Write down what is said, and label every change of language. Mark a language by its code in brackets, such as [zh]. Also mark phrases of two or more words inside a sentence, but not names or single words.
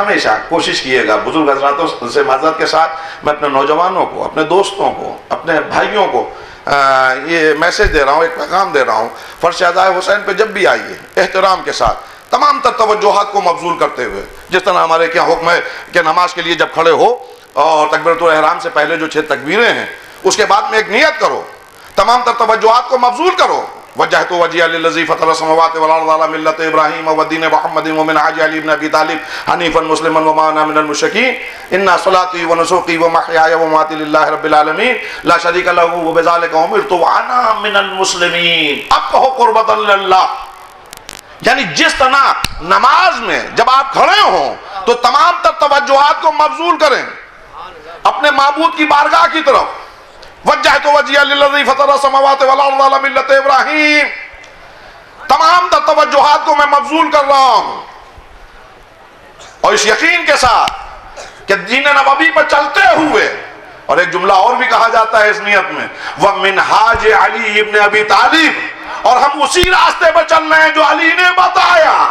[ur] ہمیشہ کوشش کیے گا بزرگ حضرات سے معذرت کے ساتھ میں اپنے نوجوانوں کو، اپنے دوستوں کو، اپنے بھائیوں کو یہ میسج دے رہا ہوں، ایک پیغام دے رہا ہوں، فرش عزائے حسین پہ جب بھی آئیے احترام کے ساتھ تمام تر توجہات کو مبذول کرتے ہوئے، جس طرح ہمارے کیا حکم ہے کہ نماز کے لیے جب کھڑے ہو اور تکبیرۃ الاحرام سے پہلے جو 6 تکبیریں ہیں اس کے بعد میں ایک نیت کرو، تمام تر توجہات کو مبذول کرو. [ar] وجهت وجهي للذي فطر السماوات والأرض على ملة إبراهيم ودين محمد ومنهاج علي بن أبي طالب حنيفا مسلما وما أنا من المشركين إن صلاتي ونسكي ومحياي ومماتي لله رب العالمين لا شريك له وبذلك أمرت وأنا من المسلمين. [ur] اب کہو [ar] قربة لله, [ur] یعنی جس طرح نماز میں جب آپ کھڑے ہوں تو تمام تر توجہات کو مبذول کریں اپنے معبود کی بارگاہ کی طرف. [ar] وجهت وجهي للذي فطر السماوات والأرض على ملة إبراهيم, [ur] تمام تر توجہات کو میں مبذول کر رہا ہوں اور اس یقین کے ساتھ کہ دین نبوی پر چلتے ہوئے. اور ایک جملہ اور بھی کہا جاتا ہے اس نیت میں, [ar] ومنهاج علي بن أبي طالب, [ur] اور ہم اسی راستے پر چل رہے ہیں جو علی نے بتایا.